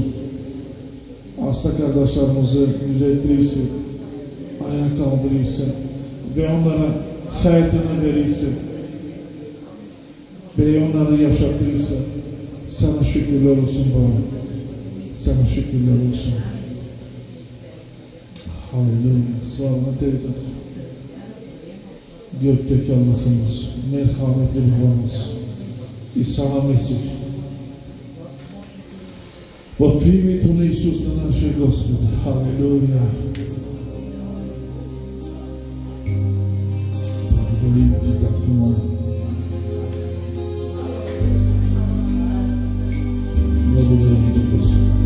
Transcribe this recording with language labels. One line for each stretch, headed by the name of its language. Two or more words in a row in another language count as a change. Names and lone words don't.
Turkish: Hasta kardeşlerimizi düzeltirsin, ayağa kaldırırsın ve onlara hayatını verirsin ve onları yaşatırsan. Sana şükürler olsun baba. Sana şükürler olsun. Halleluya. Sağlıkla tevhid et. Gökteki Allah'ımız, merhametli babamız,
Bulgarian: и сама мислиш. В името на Исус, на нашия Господ. Халелуя! Благодарим Ти, Татко мой. Благодарим Ти, Господи.